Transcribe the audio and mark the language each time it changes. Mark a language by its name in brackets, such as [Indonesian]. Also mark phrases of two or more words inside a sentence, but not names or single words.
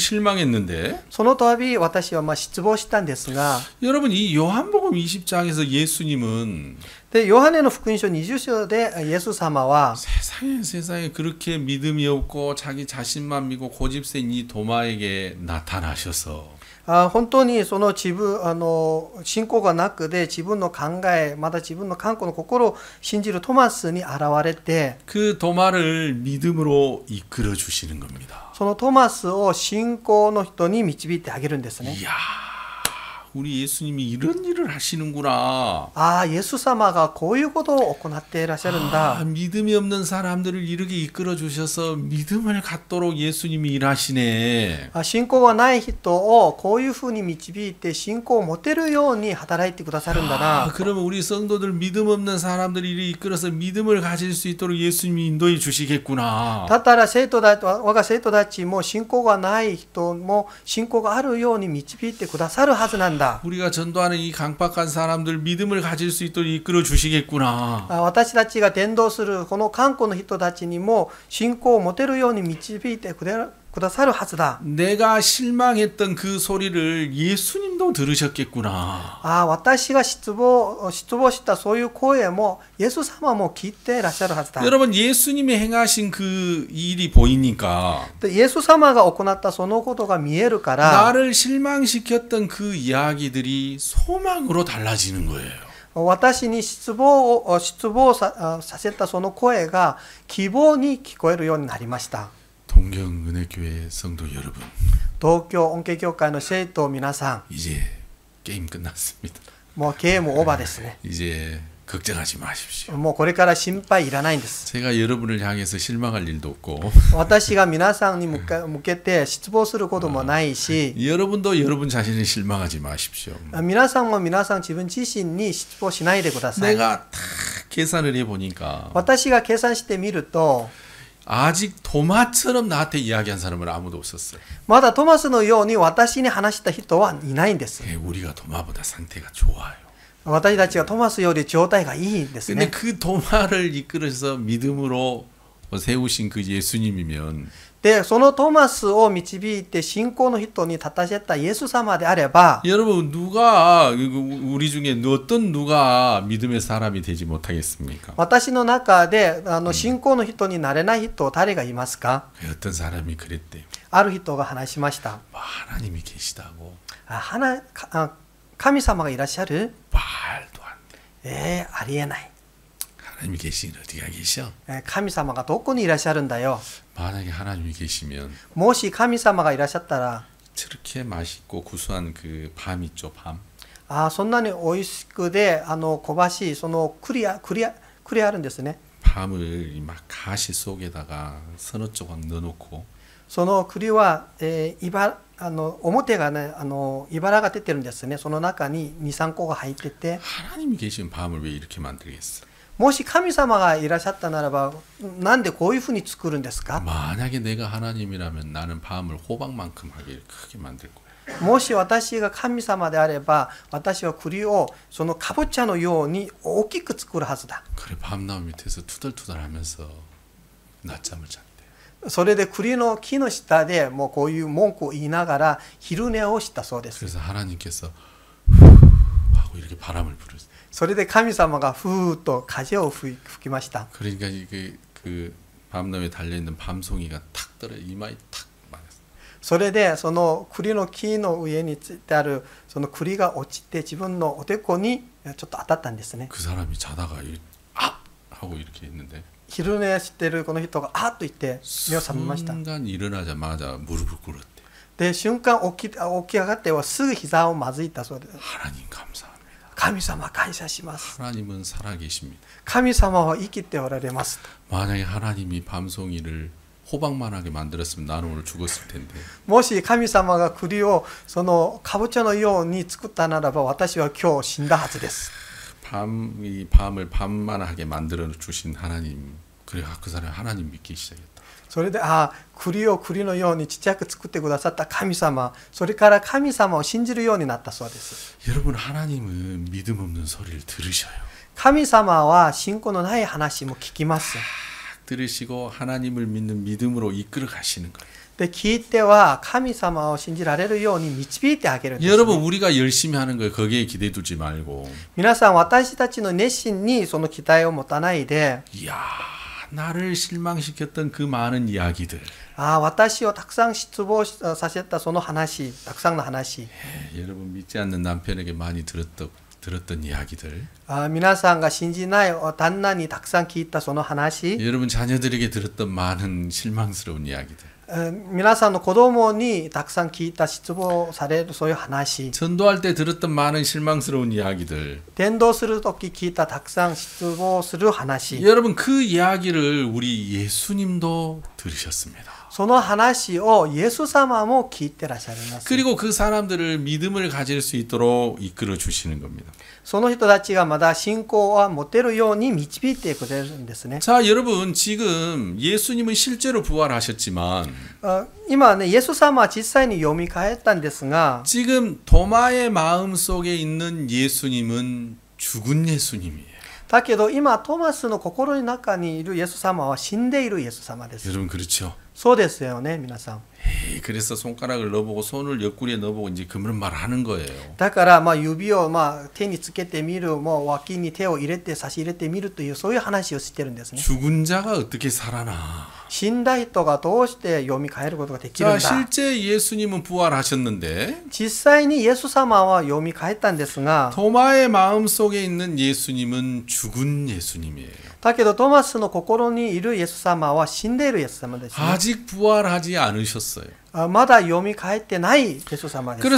[Japanese] そその度私は失望したんですが、 [Korean] 여러분 이 요한복음 20장에서 예수님은 [Japanese] でヨハネの福音書20章でイエス様は [Korean] 세상에 그렇게 믿음이 없고 자기 자신만 믿고 고집센 이 도마에게 나타나셔서 [Japanese] 本当にその信仰がなくで自分の考えまた自分の頑固の心を信じるトマスに現れて [Korean] 그 도마를 믿음으로 이끌어 주시는 겁니다. [Japanese] そのトマスを信仰の人に導いてあげるんですね。 [Korean] 이야, 우리 예수님이 이런 일을 하시는구나. [Japanese] イエス様がこういうことを行っていらっしゃるんだ。 [Korean] 믿음이 없는 사람들을 이렇게 이끌어 주셔서 믿음을 갖도록 예수님이 일하시네. [Japanese] 信仰がない人をこういうふうに導いて信仰を持てるように働いてくださるんだな。 [Korean] 그러면 우리 성도들 믿음 없는 사람들을 이렇게 이끌어서 믿음을 가질 수 있도록 예수님이 인도해 주시겠구나. [Japanese] だったら我が生徒たちも信仰がない人も信仰があるように導いてくださるはずなんだ。 [Korean] 우리가 전도하는 이 강박한 사람들 믿음을 가질 수 있도록 이끌어 주시겠구나. [Japanese] 私たちが伝道するこの韓国の人たちにも信仰を持てるように導いてくださるはずだ。 [Korean] 내가 실망했던 그 소리를 예수님도 들으셨겠구나. [Japanese] 私が失望したそういう声もイエス様も聞いていらっしゃるはずだ。 [Korean] 여러분 예수님이 행하신 그 일이 보이니까 [Japanese] でイエス様が行ったそのことが見えるから [Korean] 나를 실망시켰던 그 이야기들이 소망으로 달라지는 거예요. [Japanese] 私に失望させたその声が希望に聞こえるようになりました。 [Korean] 동경은혜교회 성도 여러분, [Japanese] 東京恩恵教会の生徒皆さ [Korean] 이제 게임 끝났습니다. [Japanese] ん、もうゲームオーバーですね。 [Korean] 이제 걱정하지 마십시오. [Japanese] もうこれから心配いらないんです。 [Korean] 제가 여러분을 향해서 실망할 일도 없고 [Japanese] 私が皆さんに向けて失望することもないし、 [Korean] 여러분도 여러분 자신을 실망하지 마십시오. [Japanese] 皆さんも皆さん自分自身に失望しないでください。 [Korean] 내가 다 계산을 해보니까 [Japanese] 私が計算してみると [Korean] 아직 도마처럼 나한테 이야기한 사람은 아무도 없었어요. [Japanese] まだトマスのように私に話した人はいないんです。 [Korean] 우리가 도마보다 상태가 좋아요. [Japanese] 私たちはトマスより状態がいいんです [Korean] 근데 [Japanese] ね。 [Korean] 그 도마를 이끌어서 믿음으로 세우신 그 예수님이면 [Japanese] で、そのトマスを導いて信仰の人に立たせたイエス様であれば、 [Korean] 여러분 누가 우리 중에 어떤 누가 믿음의 사람이 되지 못하겠습니까? [Japanese] 私の中で信仰の人になれない人誰がいますか？ [Korean] 어떤 사람이 그랬대요. [Japanese] ある人が話しました。 [Korean] 하나님이 계시다고 [Japanese] 神様がいらっしゃる？ [Korean] 말도 안 돼. [Japanese] ありえない。 [Korean] 하나님이 계시긴 어디가 계셔? [Japanese] 神様がどこにいらっしゃるんだよ。 [Korean] 만약에 하나님이 계시면 [Japanese] もし神様がいらっしゃったら、 [Korean] 저렇게 맛있고 구수한 그 밤 있죠, 밤. [Japanese] そんなに美味しくで香ばしいその栗あるんですね。 [Korean] 밤을 막 가시 속에다가 서너 조각 넣어놓고 [Japanese] その栗は、表がね茨が出てるんですね。その中に 2,3 個が入ってて、 [Korean] 하나님이 계신 밤을 왜 이렇게 만들겠어? [Japanese] もし神様がいらっしゃったならばなんでこういうふうに作るんですか？ [Korean] 만약에 내가 하나님이라면 나는 밤을 호박만큼 하게 크게 만들 거야. [Japanese] もし私が神様であれば私は栗をそのかぼちゃのように大きく作るはずだ。 [Korean] 그래 밤나무 밑에서 투덜투덜하면서 낮잠을 잤대. [Japanese] それで栗の木の下でもうこういう文句を言いながら昼寝をしたそうです。 [Korean] 그래서 하나님께서 하고 이렇게 바람을 부르세요. [Japanese] それで神様がふーっと風を吹きました。 [Korean] 그러니까 그 밤나무에 달려 있는 밤송이가 탁 떨어 이마에 탁 맞았어. [Japanese] それでその栗の木の上についてあるその栗が落ちて自分のおでこにちょっと当たったんですね。 [Korean] 그 사람이 자다가 아 하고 이렇게 했는데 [Japanese] 昼寝してるこの人があっと言って目を覚めました。 [Korean] 순간 일어나자마자 무릎을 꿇었대. [Japanese] で瞬間起き上がってはすぐ膝をまずいたそうです。 [Korean] 하나님 감사합니다. [Japanese] 神様感謝します。 [Korean] 하나님은 살아계십니다. [Japanese] 神様は生きておられます。 [Korean] 만약에 하나님이 밤송이를 호박만하게 만들었으면 나는 오늘 죽었을 텐데. [Japanese] もし神様が栗をそのかぼちゃのように作ったならば私は今日死んだはずです。 [Korean] 이 밤을 밤만하게 만들어 주신 하나님. 그래 그 사람이 하나님 믿기 시작했다. [Japanese] それで栗を栗のようにちっちゃく作ってくださった神様、それから神様を信じるようになったそうです。 [Korean] 여러분 하나님은 믿음 없는 소리를 들으셔요. [Japanese] 神様は信仰のない話も聞きます。 [Korean] 들으시고 하나님을 믿는 믿음으로 이끌어 가시는 거예요. [Japanese] で聞いては神様を信じられるように導いてあげるんですね。 [Korean] 여러분 우리가 열심히 하는 거에 거기에 기대 두지 말고 [Japanese] 皆さん私たちの熱心にその期待を持たないで [Korean] 이야 나를 실망시켰던 그 많은 이야기들 [Japanese] 私をたくさん失望させたその話、たくさんの話 [Korean] 여러분 믿지 않는 남편에게 많이 들었던 이야기들 [Japanese] 皆さんが信じない旦那にたくさん聞いたその話 [Korean] 여러분 자녀들에게 들었던 많은 실망스러운 이야기들 [Japanese] 皆さんの子供にたくさん聞いた失望されるそういう話 [Korean] 전도할 때 들었던 많은 실망스러운 이야기들 [Japanese] 伝道するとき聞いたたくさん失望する話 [Korean] 여러분 그 이야기를 우리 예수님도 들으셨습니다. [Japanese] その話をイエス様も聞いてらっしゃいます。 [Korean] 그리고 그 사람들을 믿음을 가질 수 있도록 이끌어 주시는 겁니다. [Japanese] その人たちがまだ信仰を持てるように導いてくれるんですね。 [Korean] 자, 여러분 지금 예수님은 실제로 부활하셨지만 [Japanese] 今ね、イエス様は実際に蘇ったんですが、 [Korean] 지금 도마의 마음 속에 있는 예수님은 죽은 예수님이에요. [Japanese] だけど今トマスの心の中にいるイエス様は死んでいるイエス様です。 [Korean] 여러분 그렇죠? [Japanese] そうですよね、皆さん。 [Korean] 그래서 손가락을 넣어보고 손을 옆구리에 넣어보고 이제 그런 말 하는 거예요. [Japanese] だから指を手につけてみる、脇に手を入れて差し入れてみるというそういう話をしてるんですね。 [Korean] 죽은 자가 어떻게 살아나? [Japanese] 死んだ人がどうして蘇ることができるん [Korean] 자, [Japanese] だ。 [Korean] 실제 예수님은 부활하셨는데 [Japanese] 実際にイエス様は蘇ったんですが、 [Korean] 도마의 마음 속에 있는 예수님은 죽은 예수님이에요. [Japanese] だけどトマスの心にいるイエス様は死んでいるイエス様ですね。 [Korean] 아직 부활하지 않으셨어요. [Japanese] まだ蘇ってないイエス様です。